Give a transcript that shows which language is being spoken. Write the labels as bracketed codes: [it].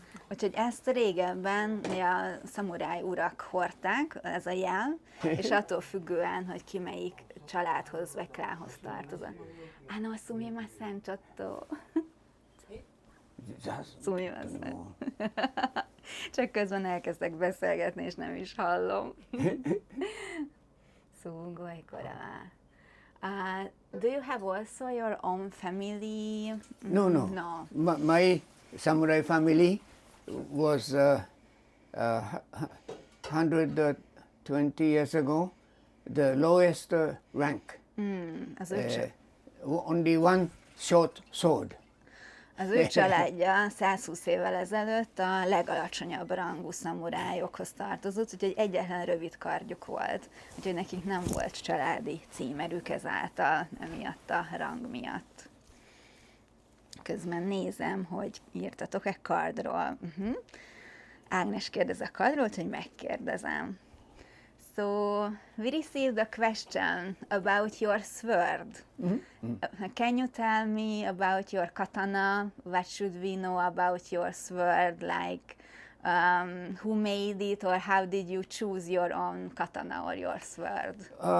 [hu] Úgyhogy ezt régebben a szamuráj urak hordták, ez a jel, és attól függően, hogy ki melyik családhoz vagy klánhoz tartozott. [ja] No, sumimasen, csotto. Sumimasen. [hu] Csak közben elkezdek beszélgetni, és nem is hallom. [ja] Szugoj kora. [en] Do you have also your own family? No. My samurai family was 120 years ago the lowest rank. [hu] Az ő, [en] Only one short sword. [hu] az ő családja 120 évvel ezelőtt a legalacsonyabb rangú szamurájokhoz tartozott, úgyhogy egyetlen rövid kardjuk volt, úgyhogy nekik nem volt családi címerük ezáltal, emiatt a rang miatt. Közben nézem, hogy írtatok-e kardról. Ágnes kérdez a kardról, hogy megkérdezem. [en] So, we received a question about your sword. Can you tell me about your katana? What should we know about your sword? Like, who made it, or how did you choose your own katana or your sword?